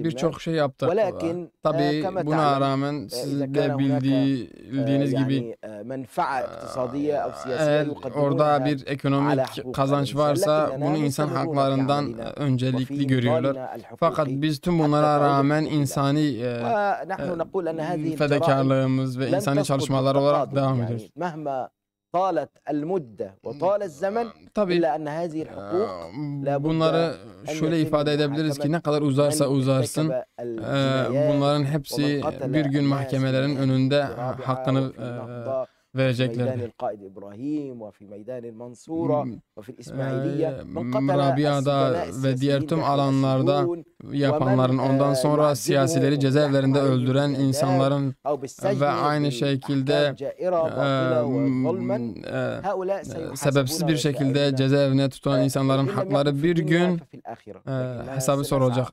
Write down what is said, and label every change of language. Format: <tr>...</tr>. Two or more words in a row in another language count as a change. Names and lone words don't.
<tr>birçok şey yaptık.</tr> <ar>ولكن</ar> <tr>Tabii</tr> <ar>كما</ar> <tr>buna</tr> <ar>تعلم</ar> <tr>rağmen</tr> <ar>إذا</ar> <tr>siz</tr> <ar>كان</ar> <tr>de</tr> <ar>هناك</ar> <tr>bildiğiniz gibi</tr> <ar>يعني منفعة اقتصادية أو سياسية</ar> <tr>eğer orada</tr> <ar>يقدمونها</ar> <tr>bir ekonomik kazanç varsa bunu insan haklarından öncelikli görüyorlar. Fakat biz tüm bunlara rağmen insani</tr> <ar>ونحن نقول أن هذه الجرائم</ar> <tr>fedakarlığımız ve</tr> <ar>لن</ar> <tr>insani</tr> <ar>تسقط</ar> <tr>çalışmalar olarak</tr> <ar>بالتقادم.</ar> <tr>devam</tr> <ar>يعني</ar> <tr>ediyoruz.</tr> <ar>مهما طالت المدة وطال الزمن</ar> <tr>Tabii</tr> <ar>إلا أن هذه الحقوق</ar> <tr>bunları şöyle ifade edebiliriz ki ne kadar uzarsa uzasın bunların hepsi bir gün mahkemelerin önünde hakkını verecekler. Rabia'da ve diğer tüm alanlarda yapanların, ondan sonra siyasileri cezaevlerinde öldüren insanların ve aynı şekilde sebepsiz bir şekilde cezaevine tutulan insanların hakları bir gün hesabı sorulacak.</tr>